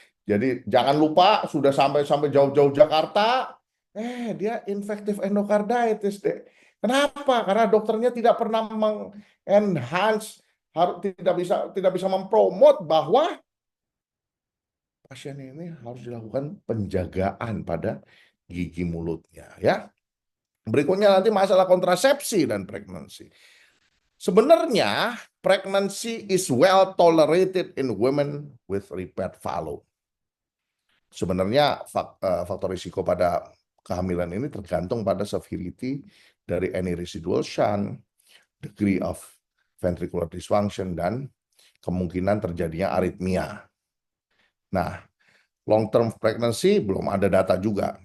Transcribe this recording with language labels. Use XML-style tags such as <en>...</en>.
<id>Jadi jangan lupa sudah sampai jauh-jauh Jakarta, dia infective endocarditis deh. Kenapa? Karena dokternya tidak pernah mengenhance, tidak bisa mempromot bahwa pasien ini harus dilakukan penjagaan pada gigi mulutnya, ya. Berikutnya nanti masalah kontrasepsi dan pregnancy. Sebenarnya</id> <en>pregnancy is well tolerated in women with repaired follow.</en> <id>Sebenarnya faktor risiko pada kehamilan ini tergantung pada severity dari</id> <en>any residual shunt, degree of ventricular dysfunction,</en> <id>dan kemungkinan terjadinya aritmia. Nah,</id> <en>long term pregnancy</en> <id>belum ada data juga.</id>